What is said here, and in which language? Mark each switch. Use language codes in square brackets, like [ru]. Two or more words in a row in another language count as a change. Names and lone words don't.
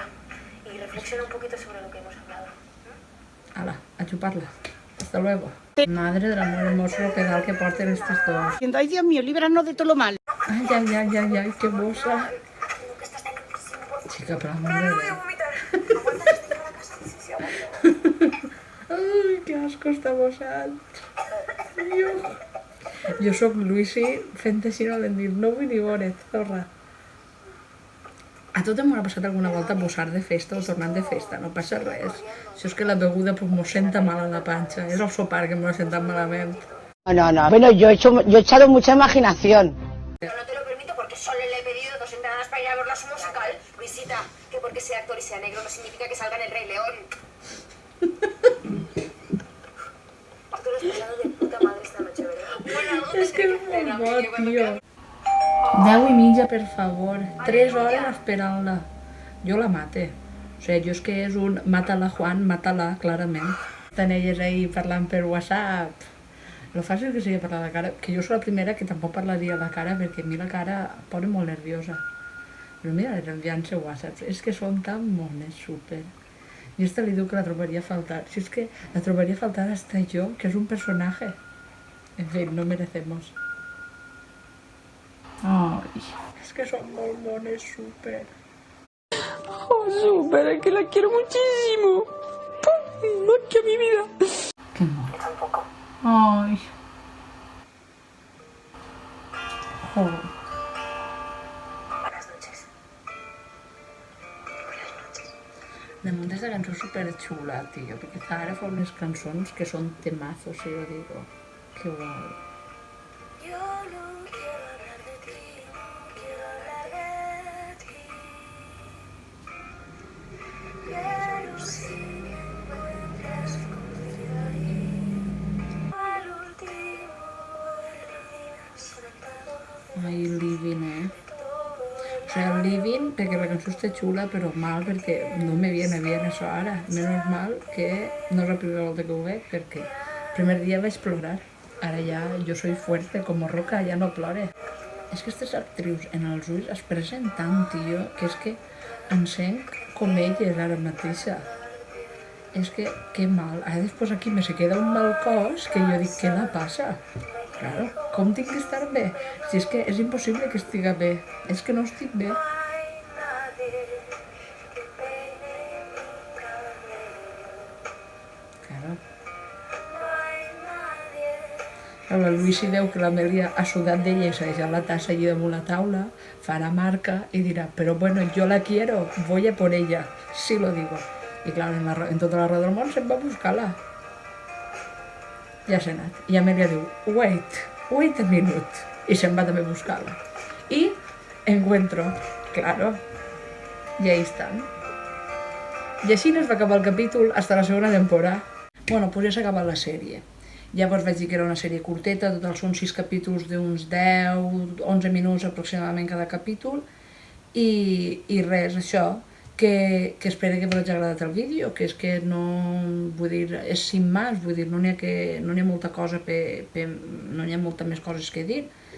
[es] Y reflexiona un poquito sobre lo que hemos hablado. Hala, a chuparla. Hasta luego. Madre del amor hermoso, lo que da que porten estos dos. Diciendo, ay Dios mío, líbranos de todo lo malo. Ay, ay, ay, ay, ay, qué bosa. Tengo que estar tan... Chica, por amor de Dios. vomitar. Aguanta que estoy en la casa. Sí, sí, aguanta. [ca] Ai, que asco està bossant. Jo sóc Luisi fent així no l'hem dit, no vull ni veure't, zorra. A tothom m'ha passat alguna volta bossar de festa o tornant de festa, no passa res. Això és que la beguda pues, m'ho senta mal a la panxa, és el sopar que m'ho ha sentat malament. [es] No. Bueno, yo he echado mucha imaginación. Yo no te lo permito porque solo le he pedido 2 entradas para ir a verla a su musical. Luisita, que porque sea actor y sea negro no significa que salga en El Rey León. Tú lo has pasado de puta madre esta noche, ¿verdad? Bueno, algo [ca] És que és [es] tendré [ca] molt bo, [es] hacer, cuando [ca] tio. [es] quieras. [ca] 10:30, per favor. 3 hores esperant-la. Jo la mate. O sigui, jo és que és un mata-la, Juan, mata-la, clarament. Estan elles ahí parlant per WhatsApp. Lo fàcil que sigui parlar de cara, que jo soc la primera que tampoc parlaria de cara, perquè a mi la cara em posa molt nerviosa. Però mira, les enviant-se WhatsApp, és que són tan mones, súper. Jo esta li diu que la trobaria a faltar. Si és que la trobaria a faltar hasta jo, que és un personaje. [es] En fin, no merecemos. Ay, es que son muy mones, súper. Oh, súper, es que la quiero muchísimo. Más que a mi vida. Qué mono. Yo tampoco. Ay. Joder. Buenas noches. Buenas noches. [ca] De munt esta cançó superxula, tio, perquè Zahara fa unes cançons que són temazos, si jo digo. Que guai. [es] Yo no quiero hablar de ti, no quiero hablar de ti. Pero si me encuentras escondida ahí, al último sentado [ca] Ai, Living, O sigui, el Living, perquè la cançó està xula, però mal, perquè [es] no me viene bien [ca] això ara. Menos mal que no és la primera volta que ho veig, perquè el primer dia vaig plorar. Ara ja, jo [es] soy fuerte, [ca] com roca, ja no plore. És que aquestes actrius en els ulls es presen tant, tio, que és que encenc com elles ara mateixa. És que mal. Ara després aquí me se queda un mal cos que jo dic, què la passa? Claro, com tinc que estar bé? Si és que és impossible que estiga bé. És que no estic bé. [es] hay nadie que peine mi cabello. Claro. No hay nadie. [ca] La Luisi veu que l'Amèlia ha sudat d'ella i s'ha deixat la tassa allí damunt la taula, farà marca i dirà, però [es] bueno, yo la quiero, voy a por ella, sí lo digo. [ca] I clar, en tota la roda del món se'n va a buscar-la. Ja s'ha anat. I Amèlia diu, [en] wait a minute. [ca] I se'n va també a buscar-la. I [es] encuentro, claro, [ca] i ahí estan. I així es va acabar el capítol hasta la segona temporada. Bueno, pues ja s'ha acabat la sèrie. Llavors vaig dir que era una sèrie curteta, total són 6 capítols d'uns 10, 11 minuts aproximadament cada capítol, i res, això, que espero que us hagi agradat el vídeo, que és que no, vull dir, és [es] sin más, [ca] vull dir, no n'hi ha molta cosa, no n'hi ha molta més coses que dir,